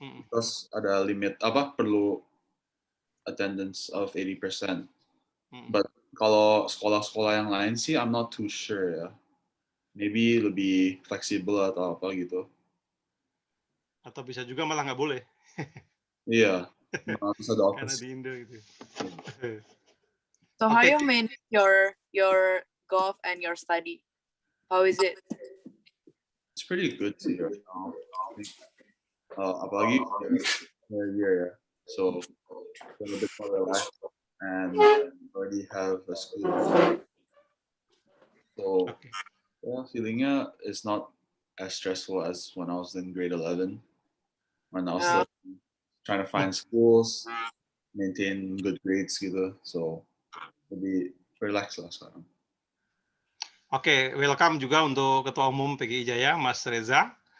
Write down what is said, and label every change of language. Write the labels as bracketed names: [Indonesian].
[Indonesian] Terus ada limit perlu [English] attendance of 80%. [Indonesian] But kalau sekolah-sekolah yang lain sih [English] I'm not too sure [Indonesian] ya. Maybe lebih fleksibel atau apa gitu. Atau bisa juga malah nggak boleh. Iya. Bisa the Karena [English] opposite. [Indonesian] di Indo gitu. [English] So how you manage your golf and your study? How is it? It's pretty good sih right now. Apalagi year ya. So a little bit more relaxed and already have a school. So feelingnya is not as stressful as when I was in grade 11. When I was still trying to find schools, maintain good grades gitu. [Indonesian] So lebih relax lah sekarang. Oke, welcome juga untuk Ketua Umum PGI Jaya, Mas Reza.